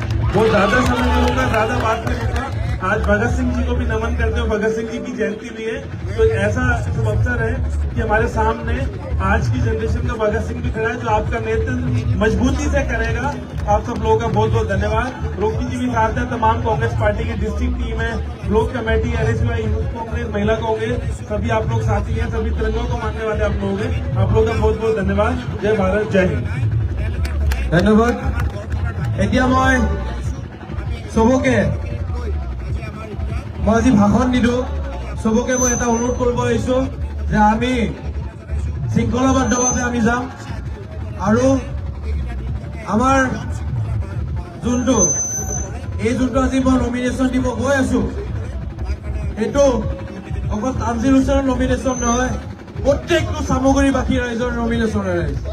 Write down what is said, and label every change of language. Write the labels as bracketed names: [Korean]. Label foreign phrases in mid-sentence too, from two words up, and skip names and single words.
[Hindi] वो ज्यादा समय नहीं होगा, ज्यादा बात नहीं होगा। आज भगत सिंह जी को भी नमन करते हो, भगत सिंह जी की जयंती भी है, तो ऐसा शुभ अवसर है कि हमारे सामने आज की जनरेशन का भगत सिंह भी खड़ा है जो आपका नेतृत्व मजबूती से करेगा। आप सब लोगों का बहुत बहुत धन्यवाद। रोकी जी भी साथ है, तमाम कांग्रेस पार्टी की डिस्ट्रिक्ट टीम है, ब्लॉक कमेटी, NSY यूथ कांग्रेस, महिला कांग्रेस, सभी आप लोग साथी हैं, सभी तिरंगों को मानने वाले आप लोग हैं। आप लोगों का बहुत बहुत धन्यवाद। जय भारत, जय हिंद। [Assamese] ধন্যবাদ। এতিয়া মই চবকে মই আজি ভাষণ নিদিওঁ চবকে মই এটা অনুৰোধ কৰিব আহিছো যে আমি শৃংখলাবদ্ধভাৱে আমি যাম আৰু আমাৰ যোনটো আজি মই নমিনেশ্যন দিব গৈ আছো এইটো অকল তানজিল হুছেইনৰ নমিনেশ্যন নহয় প্ৰত্যেকটো চামগুৰিবাসী ৰাইজৰ নমিনেশ্যন ৰাইজ